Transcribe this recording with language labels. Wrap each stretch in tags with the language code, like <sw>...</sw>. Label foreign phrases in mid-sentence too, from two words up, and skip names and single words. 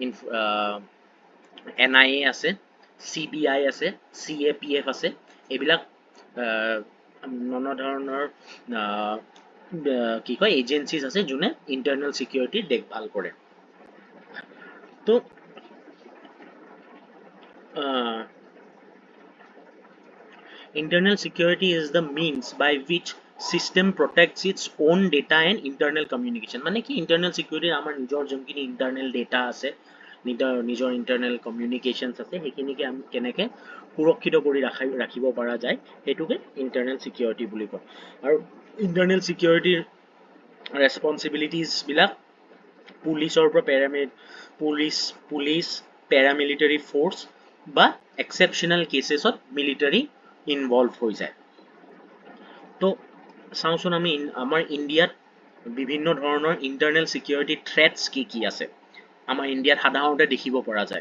<as>NIA আছে, CBI আছে, CAPF আছে, এইবিলাক নানা ধৰণৰ কি কয় এজেঞ্চিজ আছে যোনে</as> <en>internal security</en> <as>দেখভাল কৰে। তো</as> <en>internal security is the means by which system protects its own data and internal communication।</en> <as>মানে কি</as> <en>internal security</en> <as>আমাৰ নিজৰ যোনখিনি</as> <en>internal data</en> <as>আছে নিজৰ</as> <en>internal communications</en> <as>আছে সেইখিনিকে আমি কেনেকৈ সুৰক্ষিত কৰি ৰাখিব পৰা যায় সেইটোকে</as> <en>internal security</en> <as>বুলি কয়। আৰু</as> <en>internal security responsibilities</en> <as>বিলাক পুলিচৰ পৰা</as> <en>police paramilitary force</en> <as>বা</as> <en>exceptional cases</en> <as>মিলিটাৰী ইনভলভ হৈ যায়। তো চাওঁচোন আমি আমাৰ ইণ্ডিয়াত বিভিন্ন ধৰণৰ</as> <en>internal security threats</en> <as>কি আছে আমাৰ ইণ্ডিয়াত সাধাৰণতে দেখিব পৰা যায়।</as>